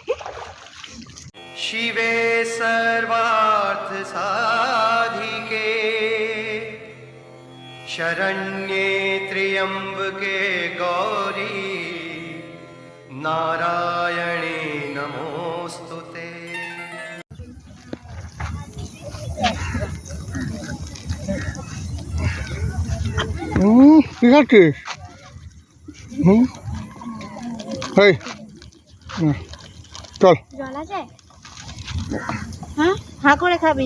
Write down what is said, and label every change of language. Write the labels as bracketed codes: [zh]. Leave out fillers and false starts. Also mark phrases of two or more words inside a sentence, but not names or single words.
[sa] शिवे सर्वार्थ साधिके शरण्ये त्र्यंबके गौरी नारायणे नमोस्तुते। [bn] ঠিক আছে এই চল জল আছে? হ্যাঁ, হাঁ করে খাবি।